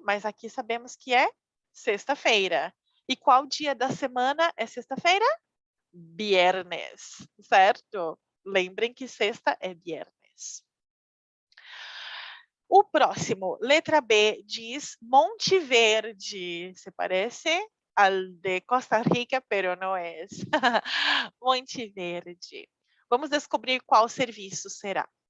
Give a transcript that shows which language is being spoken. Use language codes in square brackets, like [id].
[pt] Mas aqui sabemos que é sexta-feira. E qual dia da semana é sexta-feira? Viernes, certo? Lembrem que sexta é viernes. O próximo, letra B, diz Monte Verde. [es] Se parece al de Costa Rica, pero no es. [pt] Monte Verde. Vamos descobrir qual serviço será.